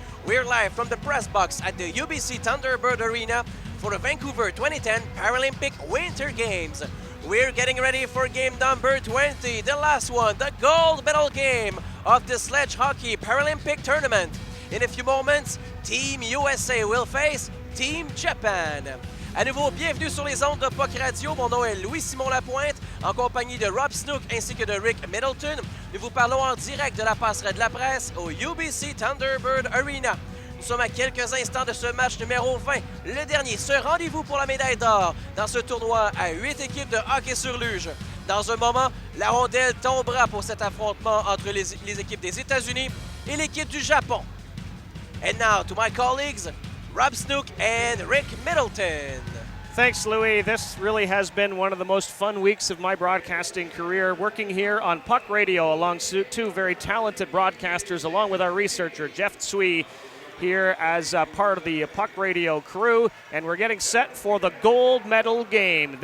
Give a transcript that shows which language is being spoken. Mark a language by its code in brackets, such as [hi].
[en] We're live from the press box at the UBC Thunderbird Arena for the Vancouver 2010 Paralympic Winter Games. We're getting ready for game number 20, the last one, the gold medal game of the Sledge Hockey Paralympic Tournament. In a few moments, Team USA will face Team Japan. [fr] À nouveau, bienvenue sur les ondes de Puck Radio. Mon nom est Louis-Simon Lapointe, en compagnie de Rob Snook ainsi que de Rick Middleton. Nous vous parlons en direct de la passerelle de la presse au UBC Thunderbird Arena. Nous sommes à quelques instants de ce match numéro 20, le dernier, ce rendez-vous pour la médaille d'or dans ce tournoi à 8 équipes de hockey sur luge. Dans un moment, la rondelle tombera pour cet affrontement entre les équipes des États-Unis et l'équipe du Japon. [en] And now to my colleagues, Rob Snook and Rick Middleton. Thanks, Louis. This really has been one of the most fun weeks of my broadcasting career, working here on Puck Radio along two very talented broadcasters, along with our researcher, Jeff Tsui, here as part of the Puck Radio crew, and we're getting set for the gold medal game.